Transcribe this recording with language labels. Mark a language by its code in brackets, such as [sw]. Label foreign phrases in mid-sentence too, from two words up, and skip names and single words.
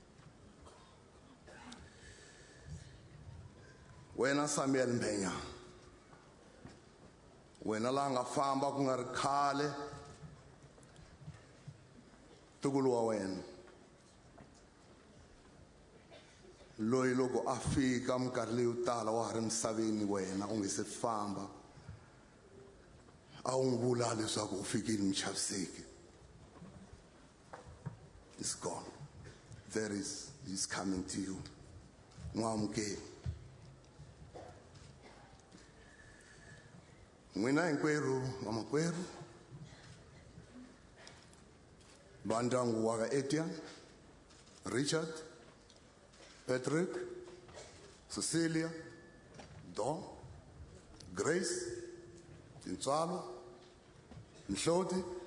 [ts] Wena Samuel Mbenya, wena la nga famba ku nga ri khale, tukulu wa wena loyi loko a fika minkarhi leyo tala wa ha ri misaveni wena u nge se famba a wu n'wi vula leswaku u fikile muchaviseki. [en] It's gone. He's coming to you. [ts] N'wi amukeli. N'wina hinkwerhu vamakwerhu va ndyangu wa ka Etienne, Richard, Patrick, Cecilia, Don, Grace, Tintswalo, Mhloti,